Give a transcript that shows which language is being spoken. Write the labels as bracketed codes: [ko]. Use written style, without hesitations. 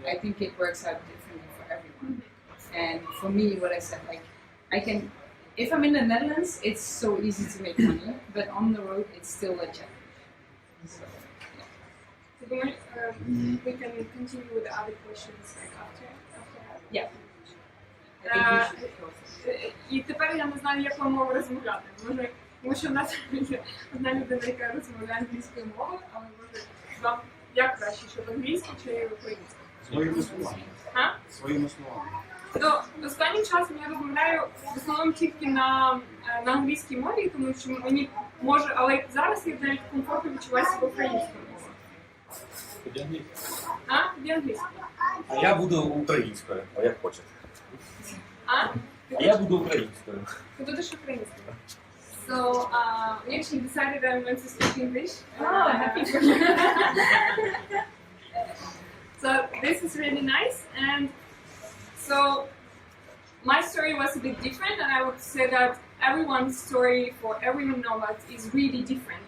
[en] I think it works out differently for everyone. And for me, what I said, like I can, if I'm in the Netherlands, it's so easy to make money, but on the road, it's still a challenge. So, We can continue with the other questions like after that. yeah. I think we should go. [uk] І тепер я не знаю, як вам мову розмовляти. Може, тому що в нас є одна людина, яка розмовляє англійською мовою, але може вам як краще, щоб англійською чи українською? Своїми словами. А? Своїми словами. То останнім часом я розмовляю в основному тільки на англійській мові, тому що мені може, але зараз я навіть комфортно відчуваю себе українською мовою. А? Де англійською? А я буду українською, а як хочете. А? А я буду українською. Ти будеш українською. [en] So, we actually decided I'm going to speak English. Oh, happy for you. So this is really nice, and so my story was a bit different, and I would say that everyone's story for every nomad is really different.